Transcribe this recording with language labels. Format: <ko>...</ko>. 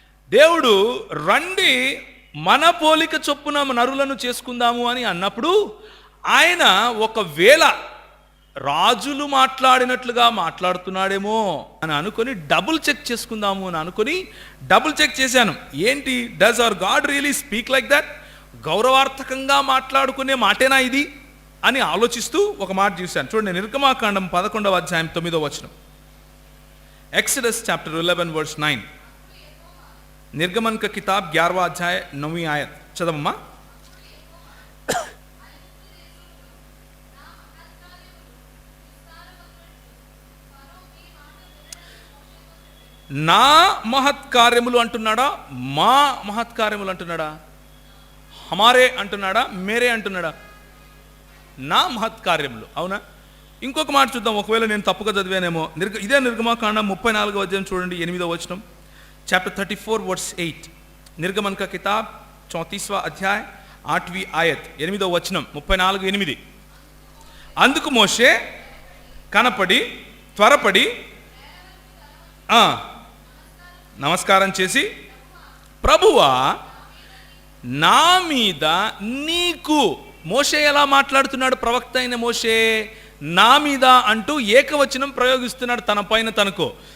<te>దేవుడు రండి మన పోలిక చొప్పున నరులను చేసుకుందాము అని అన్నప్పుడు ఆయన ఒకవేళ రాజులు మాట్లాడినట్లుగా మాట్లాడుతున్నాడేమో అని అనుకొని డబుల్ చెక్ చేసుకుందాము అని అనుకొని డబుల్ చెక్ చేశాను. ఏంటి,</te> <en>Does our God really speak like that?</en> <te>గౌరవార్థకంగా మాట్లాడుకునే మాటేనా ఇది అని ఆలోచిస్తూ ఒక మాట చూశాను. చూడండి, నిర్గమాకాండం 11వ అధ్యాయం 9వ వచనం,</te> <en>Exodus chapter 11 verse 9.</en> <hi>निर्गमन का किताब 11वां अध्याय 9वीं आयत चदम्मा.</hi> <te>నా మహత్కార్యములు అంటున్నాడా, మా మహత్కార్యములు అంటున్నాడా, హమారే అంటున్నాడా, మేరే అంటున్నాడా? నా మహత్కార్యములు. అవునా? ఇంకొక మాట చూద్దాం, ఒకవేళ నేను తప్పుగా చదివానేమో. ఇదే నిర్గమాకాండం 34వ అధ్యాయం చూడండి, 8వ వచనం,</te> <en>Chapter 34 verse 8.</en> <hi>निर्गमन का किताब 34वां अध्याय 8वीं आयत 8వ వచనం 34:8.</hi> <te>అందుకు మోషే కనపడి త్వరపడి నమస్కారం చేసి, ప్రభువా నా మీద నీకు. మోషే ఎలా మాట్లాడుతున్నాడు? ప్రవక్త అయిన మోషే నా మీద అంటూ ఏకవచనం ప్రయోగిస్తున్నాడు తన పైన తనకు.</te>